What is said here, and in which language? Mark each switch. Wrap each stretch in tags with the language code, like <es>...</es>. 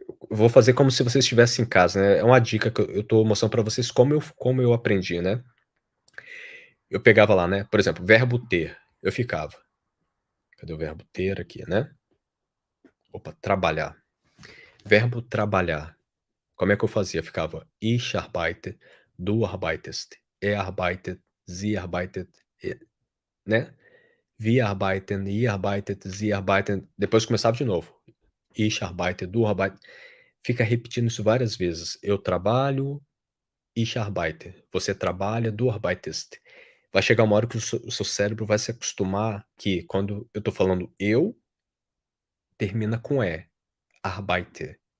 <pt>Eu vou fazer como se vocês estivessem em casa, né, é uma dica que eu tô mostrando pra vocês como eu aprendi, né. Eu pegava lá, né, por exemplo, verbo ter, eu ficava, cadê o verbo ter aqui, né. Opa, trabalhar. Verbo trabalhar, como é que eu fazia? Ficava</pt> <de>ich arbeite, du arbeitest, er arbeitet, sie arbeitet, né. Wir arbeiten, ihr arbeitet, sie arbeiten,</de> <pt>depois começava de novo.</pt> <de>Ich arbeite, du arbeit</de> <pt>fica repetindo isso várias vezes. Eu trabalho,</pt> <de>ich arbeite.</de> <pt>Você trabalha,</pt> <de>du arbeitest.</de> <pt>Vai chegar uma hora que o seu cérebro vai se acostumar que quando eu tô falando eu, termina com "e", arbeite.</pt>